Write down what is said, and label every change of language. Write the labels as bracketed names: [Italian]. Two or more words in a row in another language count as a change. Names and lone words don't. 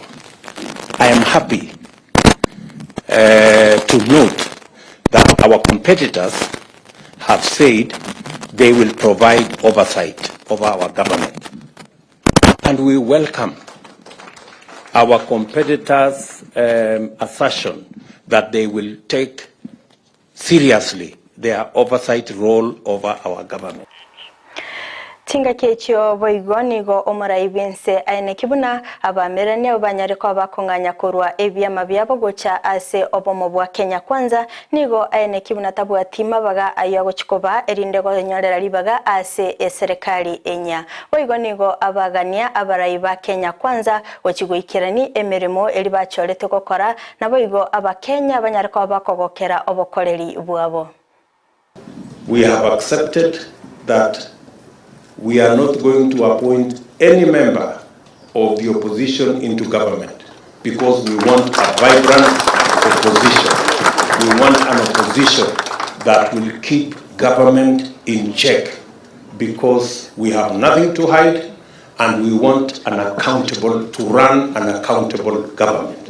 [English] I am happy to note that our competitors have said they will provide oversight of our government. And we welcome our competitors' assertion that they will take seriously their oversight role over our government. [Gusii] Tinga kechio boigoni go omurai bense aine kibuna abamerane obanyareko bakonganya kurwa ebyama byabo gocha ase obomo bwa Kenya kwanza nigo aine kibuna tabwatima baga ayo chikoba erinde go nyorera libaga ase eserikali enya boigoni go abagania abarai ba Kenya kwanza ochigwikirani emeremo eri bachorete gukora na boigo abakenya abanyareko bakogokera obokoreri bwabo. [English] We have accepted that we are not going to appoint any member of the opposition into government because we want a vibrant opposition. We want an opposition that will keep government in check because we have nothing to hide and we want to run an accountable government.